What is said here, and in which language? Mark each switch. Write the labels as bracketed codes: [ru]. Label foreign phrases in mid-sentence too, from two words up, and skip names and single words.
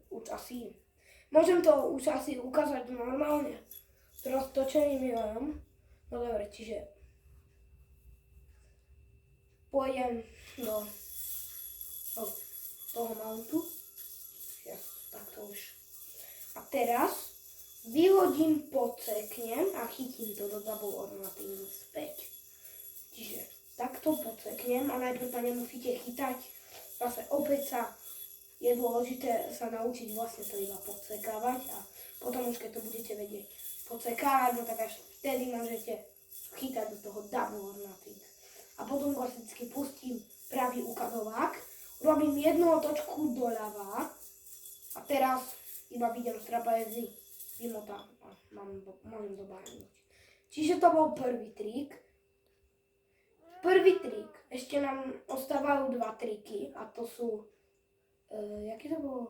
[sk] Môžem to už asi ukázať normálne s roztočeným jojom. No dobre, čiže pôjdem do toho mountu. Takto už. A teraz vyhodím, podseknem a chytím to do [en] double or nothing [sk] späť. Čiže takto podseknem a najprv to nemusíte chytať. Zase opäť je dôležité sa naučiť vlastne to iba podsekávať a potom už keď to budete vedieť podsekávať, no tak až vtedy môžete chytať do toho [en] double or nothing. [sk] A potom klasicky pustím pravý ukazovák, robím jednu otočku doľava a teraz iba vidím z trapézy, vymotám a môžem dobáhnuť. Čiže to bol prvý trik. Ešte nám ostávajú dva triky a to sú jaký to bolo?